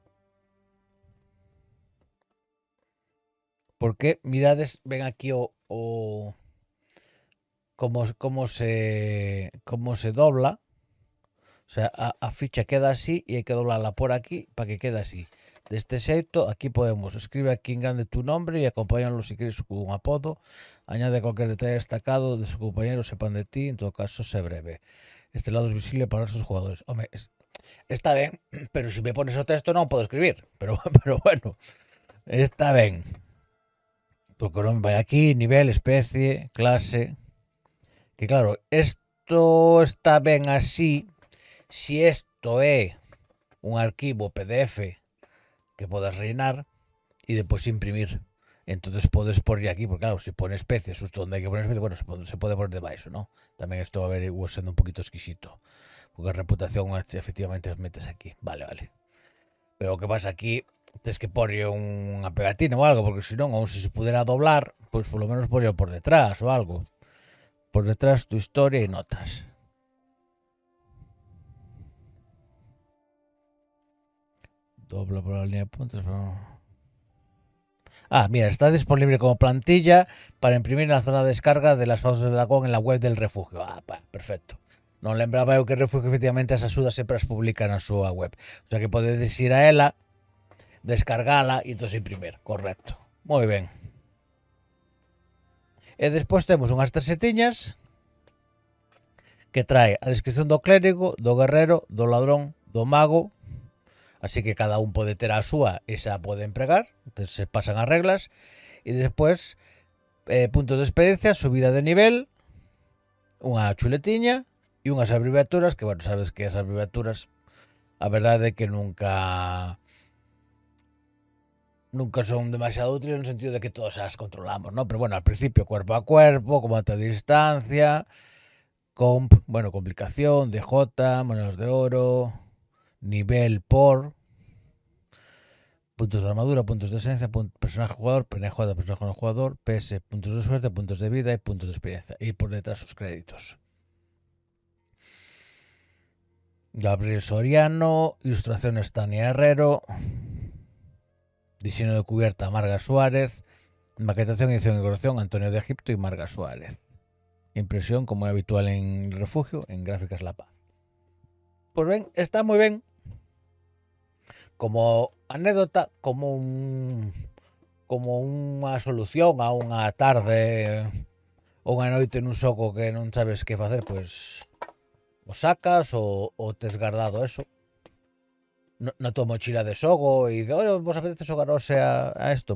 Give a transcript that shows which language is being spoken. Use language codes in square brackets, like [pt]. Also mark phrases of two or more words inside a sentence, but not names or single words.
[gl] Porque mirades, ven aquí como se dobla. O sea, a ficha queda así e hai que doblarla por aquí para que quede así. Deste xeito, [es] aquí podemos escribe aquí en grande tu nombre e acompáñalo [gl] se queres [es] con un apodo. Añade cualquier detalle destacado de sus compañeros sepan de ti, en todo caso, sé breve. Este lado es visible para sus jugadores. [gl] Home, está ben, pero se me pones o texto non podo escribir. Pero bueno, está ben. Porque non vai aquí, nivel, especie, clase. Que claro, isto está ben así si isto é un arquivo PDF que podes reinar e depois imprimir. Entonces podes poner aquí, porque claro, se pone especies, justo donde hai que poner especies, bueno, se pode poner debaixo, ¿no? Tamén isto va a ver sendo un poquito exquisito. Porque a reputación efectivamente as metes aquí. Vale. Pero o que pasa aquí, tens que poner unha pegatina ou algo, porque senón, ou se pudera doblar, pois polo menos ponerlo por detrás ou algo. [es] Por detrás tu historia e notas. Dobla por la línea de puntos. Mira, está disponible como plantilla para imprimir en la zona de descarga de las fauces del dragón en la web del refugio. Perfecto. [gl] Non lembraba eu que o refugio efectivamente as axudas sempre as publica na súa web. O sea que podedes ir a ela, descargala e entón imprimir. Correcto. Moi ben. E despois temos unhas tarxetiñas que trae a descripción do clérigo, do guerrero, do ladrón, do mago. Así que cada un pode ter a súa e xa pode empregar. Entón se pasan as reglas. E despois puntos de experiencia, subida de nivel, unha chuletiña e unhas abreviaturas que, bueno, sabes que as abreviaturas a verdade é que nunca son demasiado útiles no sentido de que todos as controlamos, ¿no? [es] Pero bueno, al principio cuerpo a cuerpo, combate a distancia, complicación, DJ, monedas de oro, nivel por, puntos de armadura, puntos de esencia, personaje jugador, penejo de personaje no jugador, PS, puntos de suerte, puntos de vida y puntos de experiencia. Y por detrás sus créditos. Gabriel Soriano, ilustraciones Tania Herrero, diseño de cubierta Marga Suárez, maquetación, edición y corrección Antonio de Egipto y Marga Suárez. Impresión, como es habitual en Refugio, en Gráficas La Paz. Pues ven, está muy bien. [gl] Como anécdota, como unha solución a unha tarde ou unha noite nun xogo que non sabes que facer, pois o sacas ou tes guardado eso na tua mochila de xogo e dices, oye, vos apetece xogar hoxe a isto?